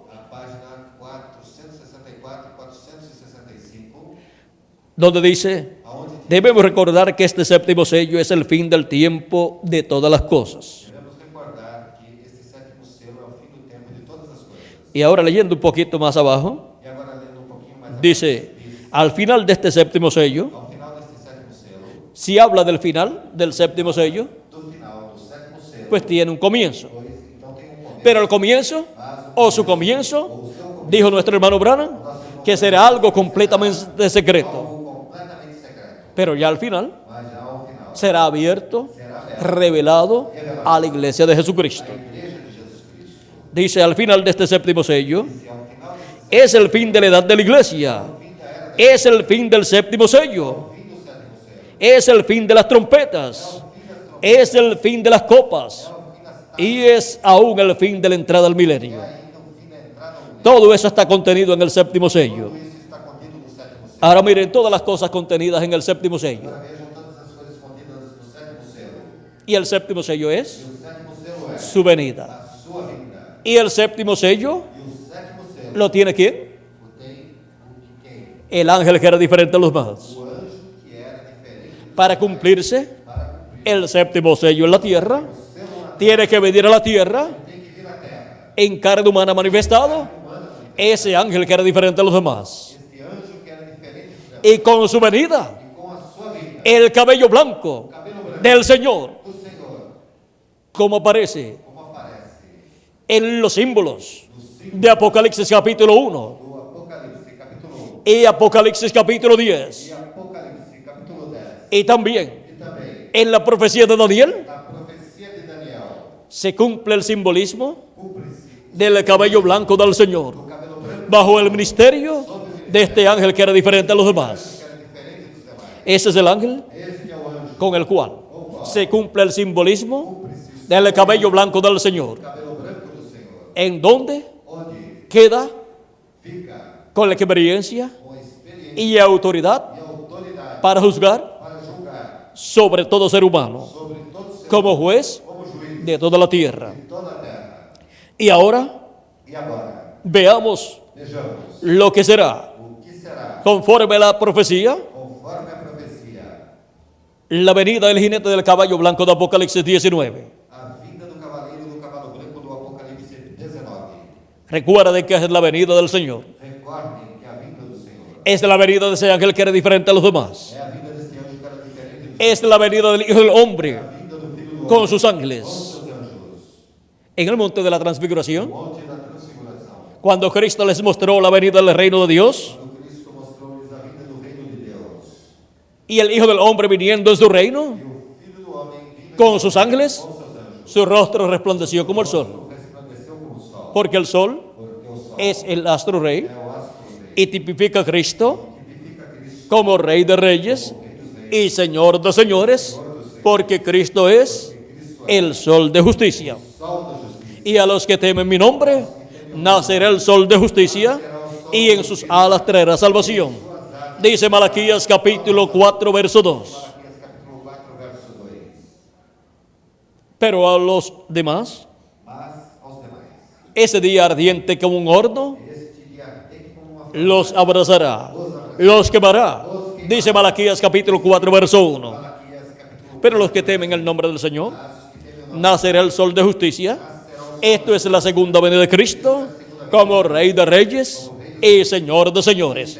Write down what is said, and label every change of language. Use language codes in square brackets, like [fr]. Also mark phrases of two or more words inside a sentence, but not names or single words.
[pt] à página 464 e 465, [es] donde dice, [pt] aonde [es] debemos recordar que este séptimo sello es el fin del tiempo de todas las cosas. [pt] devemos recordar que este sétimo selo é o fim do tempo de todas as coisas. [es] Y ahora leyendo un poquito más abajo, [pt] E agora lendo pouquinho mais [es] dice, al final de este séptimo sello, [pt] ao final deste sétimo selo, [es] si habla del final del séptimo sello, [pt] do final do sétimo selo, [es] pues tiene un comienzo. [pt] pois então tem começo. [es] Pero el comienzo, o su comienzo, dijo nuestro hermano Branham, que será algo completamente secreto. [pt] Algo completamente secreto. [es] Pero ya al final [pt] Mas já ao final, [es] será abierto, revelado a la iglesia de Jesucristo. [pt] a igreja de Jesus Cristo. [es] Dice, al final de este séptimo sello, [pt] Se ao final desse [es] es el fin de la edad de la iglesia, [pt] fim da era, [es] es el fin del séptimo sello, [pt] fim do sétimo selo, [es] es el fin de las trompetas, es el fin de las copas y es aún el fin de la entrada al milenio. [pt] ainda o fim da entrada ao mundo. [es] Todo eso está contenido en el séptimo sello. [pt] Tudo isso está contido no sétimo selo. [es] Ahora miren todas las cosas contenidas en el séptimo sello. [pt] Agora vejam todas as coisas contidas no sétimo selo. [es] Y el séptimo sello es [pt] E o sétimo selo é [es] su venida. [pt] a sua vinda. [es] Y el séptimo sello [pt] E o sétimo selo [es] lo tiene quién? [pt] o tem o que quem? [es] El ángel que era diferente a los demás. [pt] O anjo que era diferente [es] Para cumplirse [pt] para cumprir [es] el séptimo sello en la tierra, [pt] o selo na [es] tiene que venir a la tierra [pt] tem que vir à terra. [es] en carne humana manifestado ese ángel que era diferente a los demás. [pt] Este anjo que era diferente dos demás. [es] Y con su venida, [pt] E com a sua vinda, [es] el cabello blanco [pt] cabelo branco [es] del Señor, [pt] do Senhor, [es] como aparece [pt] como aparece [es] en los símbolos de Apocalipsis capítulo 1, [pt] do Apocalipse, capítulo [es] y Apocalipsis capítulo 10. [pt] e Apocalipse capítulo 10. [es] Y también [pt] E também [es] en la profecía de Daniel [pt] na profecia de Daniel, [es] se cumple el simbolismo [pt] cumpre-se [es] del cabello blanco del Señor [pt] o cabelo branco [es] bajo el ministerio de este ángel que era diferente a los demás. [pt] que era diferente dos demais. [es] Ese es el ángel [pt] Este é o anjo, [es] con el cual se cumple el simbolismo del cabello blanco del Señor. [pt] cabelo branco do Senhor, [es] En donde [pt] onde [es] queda [pt] fica [es] con la experiencia [pt] com experiência [es] y autoridad [pt] e autoridade [es] para juzgar [pt] para julgar [es] sobre todo ser humano, [pt] sobre todo ser [es] como juez [pt] como juiz [es] de toda la tierra. [pt] de toda a terra. [es] Y ahora [pt] E agora, [es] veamos [pt] vejamos [es] lo que será, [pt] o que será, [es] conforme a la profecía, [pt] conforme a profecia, [es] la venida del jinete del caballo blanco de Apocalipsis 19. [pt] a vinda do cavaleiro do cavalo branco do Apocalipse 19. [es] Recuerden que es la venida del Señor. [pt] Recordem que a vinda do Senhor [es] Es la venida de ese ángel que era diferente a los demás. [pt] é a vinda desse anjo que era diferente do [es] Es la venida del Hijo del Hombre [pt] vinda do Filho do [es] con [pt] Homem [es] sus [pt] com [es] ángeles. [pt] seus anjos. [es] En el monte de la transfiguración, [pt] Monte da Transfiguração, [es] cuando Cristo les mostró la venida del reino de Dios [pt] quando Cristo mostrou-lhes a vinda do reino de Deus [es] y el Hijo del Hombre viniendo en su reino [pt] e o Filho do Homem vindo [es] con sus ángeles, [pt] com seus anjos, [es] su rostro resplandeció como el sol, [pt] resplandeceu como o sol, [es] porque el sol [pt] porque o sol [es] es el astro rey [pt] é o astro rei, [es] y tipifica a Cristo [pt] tipifica Cristo [es] como Rey de Reyes y Señor de Señores, porque Cristo es el sol de justicia. [pt] sol da justiça. [es] Y a los que temen mi nombre, nacerá el sol de justicia y en sus alas traerá salvación. Dice Malaquías capítulo 4, verso 2. [pt] Malaquias capítulo 4, verso 2. [es] Pero a los demás, [pt] Mas aos demais, [es] ese día ardiente como un horno, [pt] este dia ardente como uma [es] los abrazará, los quemará. Dice Malaquías capítulo 4, verso 1. [pt] Malaquias capítulo [es] Pero los que temen el nombre del Señor, nacerá el sol de justicia. Esto es la segunda venida de Cristo como Rey de Reyes y Señor de Señores.